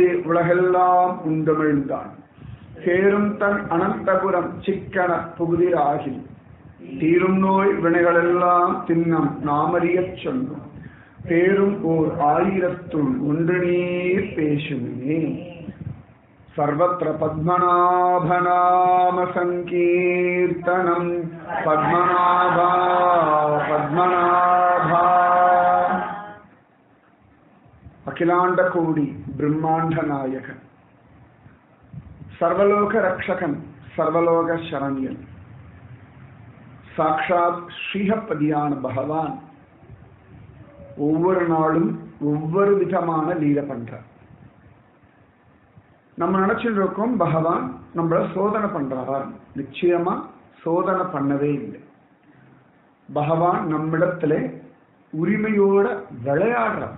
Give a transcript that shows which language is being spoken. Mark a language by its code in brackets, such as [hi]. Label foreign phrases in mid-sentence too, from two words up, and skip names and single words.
[ta] உலகெல்லாம் உண்டமிழ்ந்தான் சேரும் தன் அனந்தபுரம் சிக்கன புகுதிராகி தீரும் நோய் வினைகளெல்லாம் தின்னம் நாமறியச் சொன்னோம் பேரும் ஓர் ஆயிரத்துள் ஒன்று நீர் பேசுமே [sa] सर्वत्र पद्मनाभनाम संकीर्तनम पद्मनाभा पद्मनाभा अखिलांड कोटि ब्रह्मांड नायकन सर्वलोक रक्षकन सर्वलोक शरण्यन साक्षात श्रीहपदियान भगवान [ta] ஒவ்வொரு நாளும் ஒவ்வொரு விதமான லீலை பண்றார். நம்ம நினைச்சிட்டு இருக்கோம் பகவான் நம்மள சோதனை பண்றார். நிச்சயமா சோதனை பண்ணவே இல்லை. பகவான் நம்மிடத்துல உரிமையோட விளையாடுறார்.